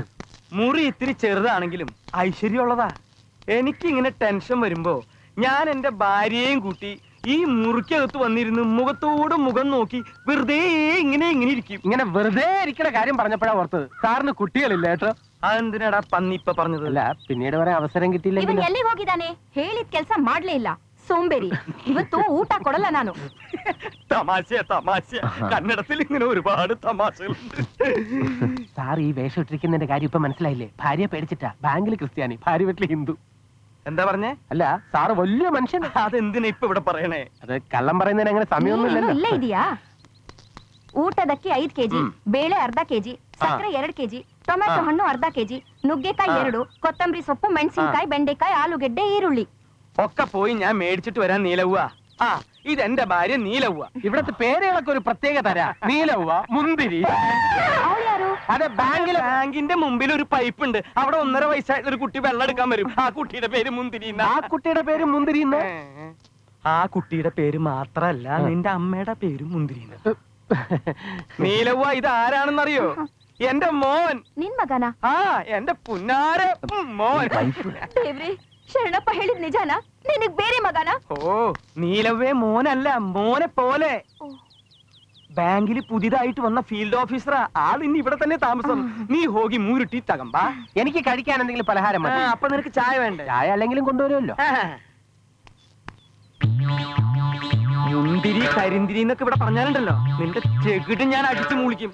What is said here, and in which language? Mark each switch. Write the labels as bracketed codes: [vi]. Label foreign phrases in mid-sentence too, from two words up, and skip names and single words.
[ml] മുറി ഇത്തിരി ചെറുതാണെങ്കിലും ഐശ്വര്യമുള്ളതാ. എനിക്കിങ്ങനെ ടെൻഷൻ വരുമ്പോ ഞാൻ എന്റെ ഭാര്യയെയും കൂട്ടി ഈ മുറിക്കകത്ത് വന്നിരുന്ന് മുഖത്തോട് മുഖം നോക്കി വെറുതെ ഇങ്ങനെ ഇരിക്കും. ഇങ്ങനെ വെറുതെ ഇരിക്കുന്ന കാര്യം പറഞ്ഞപ്പോഴാ ഓർത്തത്, സാറിന് കുട്ടികളില്ല കേട്ടോ. അതെന്തിനാടാ പന്നി ഇപ്പൊ പറഞ്ഞത്? അല്ല, പിന്നീട് വരെ ಅವಸരം കിട്ടിയില്ലെങ്കിൽ. [kn] ಎಲ್ಲಿಗೆ ಹೋಗಿದ್ದಾನೆ? ಹೇಳಿದ ಕೆಲಸ ಮಾಡ್ಲೇ ಇಲ್ಲ. സോംബേരി. ಇವತ್ತು ಊಟ ಕೊಡಲ್ಲ ನಾನು. [ml] തമാശ കന്നഡത്തിൽ ഇങ്ങനെ ഒരുപാട് തമാശകളുണ്ട്. സാർ ഈ വേഷം ഇട്ടിരിക്കുന്നതിന്റെ കാര്യം ഇപ്പൊ മനസ്സിലായില്ലേ? ഭാര്യ പേടിച്ചിട്ടാ. ബാങ്കിൽ ക്രിസ്ത്യാനി, ഭാര്യ വീട്ടിൽ ഹിന്ദു. എന്താ പറഞ്ഞേ? അല്ല, സാറ് വലിയ മനുഷ്യൻ. അതെന്തിനാ ഇപ്പൊ ഇവിടെ പറയണേ? അത് കള്ളം പറയുന്നതിന് അങ്ങനെ സമയമൊന്നുമില്ലല്ലോ. [kn] ಇಲ್ಲ ಇದೆಯಾ? ಊಟದಕ್ಕೆ 5 ಕೆಜಿ, ಬೇಳೆ ಅರ್ಧ ಕೆಜಿ, ಸಕ್ಕರೆ 2 ಕೆಜಿ, ಟೊಮೆಟೊ ಹಣ್ಣು ಅರ್ಧ ಕೆಜಿ, ನುಗ್ಗೆಕಾಯಿ 2, ಕೊತ್ತಂಬರಿ ಸೊಪ್ಪು, ಮೆಣಸಿನಕಾಯಿ, ಬೆಂಡೆಕಾಯಿ, ಆಲೂಗೆಡ್ಡೆ, ಈರುಳ್ಳಿ. [ml] ഒക്കെ പോയി ഞാൻ മേടിച്ചിട്ട് വരാൻ. നീലവ്വ. ഇതെന്റെ ഭാര്യ നീലവ്വ. ഇവിടത്തെ പേരുകളൊക്കെ ഒരു പ്രത്യേക തരാ. നീലവ്വ, മുന്തിരി. [kn] ಅವಳು ಯಾರು? [ml] അതെ, ബാങ്കിന്റെ മുമ്പിൽ ഒരു പൈപ്പ് ഉണ്ട്. അവിടെ 1.5 വയസ്സായിട്ടുള്ള ഒരു കുട്ടി വെള്ളം എടുക്കാൻ വരും. ആ കുട്ടിയുടെ പേര് മുന്തിരി. ആ കുട്ടിയുടെ പേര് മുന്തിരി. ആ കുട്ടിയുടെ പേര് മാത്രല്ല, നിന്റെ അമ്മയുടെ പേര് മുന്തിരി. നീലവ്വ, ഇത് ആരാണെന്നറിയോ? എന്റെ മോൻ. [kn] ನಿನ್ ಮಗನ? [ml] എന്റെ പുന്നാര മോൻ. [kn] ದೇವ್ರೆ, ಶರಣಪ್ಪ ಹೇಳಿದ್ ನಿಜಾನ? ನಿನಗ್ ಬೇರೆ ಮಗನ? [ml] ഓ, നീലവ്വേ മോനല്ല, മോനെ പോലെ. ബാങ്കിൽ പുതിയതായിട്ട് വന്ന ഫീൽഡ് ഓഫീസറാ. ആളിന്ന് ഇവിടെ തന്നെ താമസം. [kn] ನೀ ಹೋಗಿ ಮೂರುಟ್ಟಿ ತಗೊಂಬಾ. [ml] എനിക്ക് കഴിക്കാൻ എന്തെങ്കിലും പലഹാരം മതി. അപ്പൊ നിനക്ക് ചായ വേണ്ടേ? ചായ അല്ലെങ്കിലും കൊണ്ടുവരുമല്ലോ. മുന്തിരി കരിന്തിരി എന്നൊക്കെ ഇവിടെ പറഞ്ഞാലുണ്ടല്ലോ, നിന്റെ ചെകിട്ട് ഞാൻ അടിച്ചു മൂളിക്കും.